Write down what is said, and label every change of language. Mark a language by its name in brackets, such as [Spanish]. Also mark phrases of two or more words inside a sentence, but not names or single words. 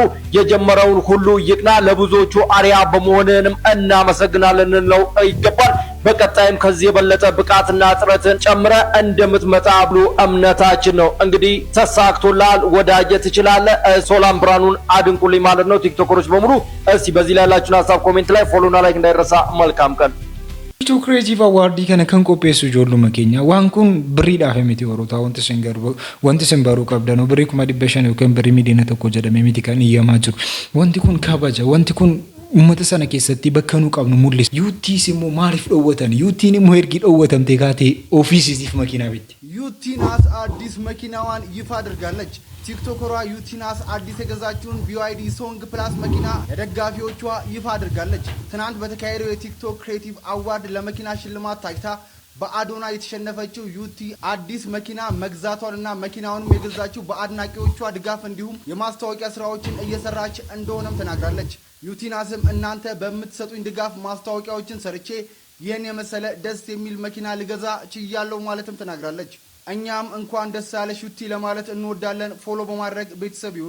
[Amharic] የጀመረውን ሁሉ ይቅና ለብዙዎቹ አሪያ በመሆንም እናመሰግናለን ነው ይገባል። በቀጣይም ከዚህ የበለጠ ብቃትና ጥረትን ጨምረ እንደምትመጣ ብሎ እምነታችን ነው። እንግዲህ ተሳክቶላል፣ ወዳጀ ትችላለህ። ሶላን ብርሃኑን አድንቁልኝ ማለት ነው። ቲክቶከሮች በሙሉ እስቲ በዚህ ላይ ያላችሁን ሀሳብ ኮሜንት ላይ ፎሎና ላይክ እንዳይረሳ። መልካም ቀን። [Oromo] TikTok Creative Award kana kan qopheessu ijoolluma keenya. Waan kun birriidhaaf miti horotaa wanti sin baruu qabdan birrii 500 yookaan birrii miliyoona 1 jedhamee miti kan iyyamaa jiru. Wanti kun kabaja. Wanti kun uummata sana keessatti bakka nu qabnu mul'isa. Yuutiis immoo maaliif dhoowwatan? Yuutiin immoo ergi dhoowwatamte kaatee ofiisiif makiinaa bitti. [Amharic] ዩቲናስ አዲስ መኪናዋን ይፋ አድርጋለች። ቲክቶከሯ ዩቲናስ አዲስ የገዛችውን BYD ሶንግ ፕላስ መኪና ለደጋፊዎቿ ይፋ አድርጋለች። ትናንት በተካሄደው የቲክቶክ ክሬቲቭ አዋርድ ለመኪና ሽልማት ታጭታ በአዶና የተሸነፈችው ዩቲ አዲስ መኪና መግዛቷንና መኪናውንም የገዛችው በአድናቂዎቿ ድጋፍ እንዲሁም የማስታወቂያ ስራዎችን እየሰራች እንደሆነም ተናግራለች። ዩቲናስም እናንተ በምትሰጡኝ ድጋፍ ማስታወቂያዎችን ሰርቼ ይህን የመሰለ ደስ የሚል መኪና ልገዛ ችያለሁ ማለትም ተናግራለች። እኛም እንኳን ደስ ያለሽ ዩቲ ለማለት እንወዳለን። ፎሎ በማድረግ ቤተሰብ ይሁኑ።